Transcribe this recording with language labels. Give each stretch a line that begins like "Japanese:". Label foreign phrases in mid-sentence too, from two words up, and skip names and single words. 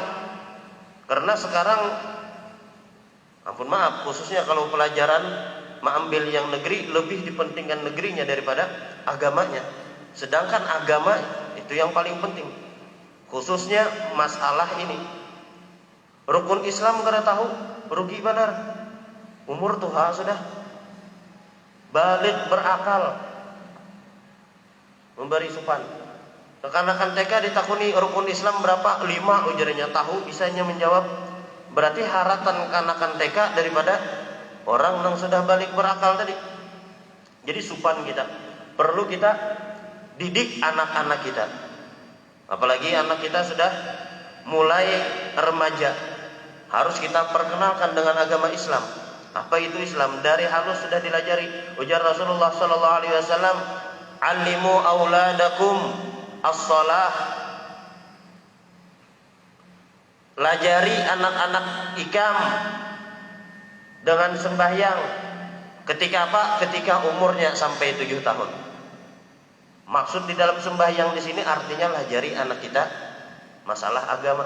Banjar: Karena sekarang, ampun maaf, khususnya kalau pelajaran mengambil yang negeri, lebih dipentingkan negerinya daripada agamanya. Sedangkan agama itu yang paling penting. Khususnya masalah ini. Rukun Islam kada tahu, rugi benar. Umur tuha sudah balik berakal, memberi supan. Kekanakan TK ditakuni rukun Islam berapa? 5, ujarnya tahu, bisanya menjawab. Berarti haratan kanakan TK daripada orang yang sudah balik berakal tadi. Jadi supan kita, perlu kita didik anak-anak kita. Apalagi anak kita sudah mulai remaja, harus kita perkenalkan dengan agama Islam. Apa itu Islam? Dari halus sudah dilajari. Ujar Rasulullah
Arabic: صلى الله عليه وسلم, "علموا أولادكم الصلاة."
Banjar: Lajari anak-anak ikam dengan sembahyang. Ketika apa? Ketika umurnya sampai 7 tahun. Maksud di dalam sembahyang di sini artinya lajari anak kita masalah agama.